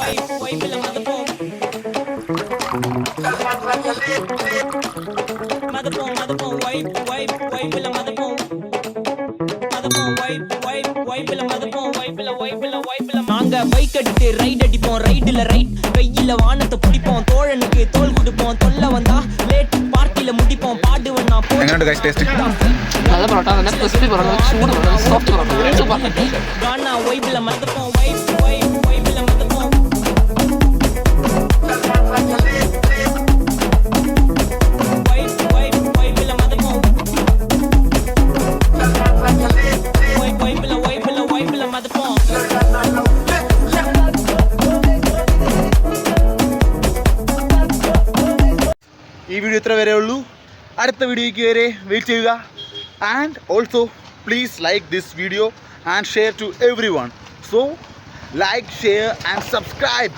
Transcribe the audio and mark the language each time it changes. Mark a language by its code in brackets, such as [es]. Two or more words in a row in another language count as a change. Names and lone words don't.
[ta] நாங்க பைக் அடித்து ரைட் அடிப்போம், ரைடுல ரைட் வெயில வானத்தை பிடிப்போம், தோழனுக்கு தோல் கொடுப்போம், தொல்ல வந்தா லேட் பார்ட்டில முடிப்போம், பாடுவன் நான் [ml] നല്ല പൊറോട്ട, നല്ല ക്രിസ്പി പൊറോട്ട, ചൂട് പൊറോട്ട, സോഫ്റ്റ് പൊറോട്ട, സൂപ്പർ. [ta] கானா வைபில மதப்போம், வைபில மதப்போம், வைபில மதப்போம், வைபில மதப்போம். [ml] ഈ വീഡിയോ ഇത്ര വരെ ഉള്ളൂ. അടുത്ത വീഡിയോയ്ക്ക് വരെ വെയിറ്റ് ചെയ്യുക. [en] and also please like this video and share to every one. so like, share and subscribe.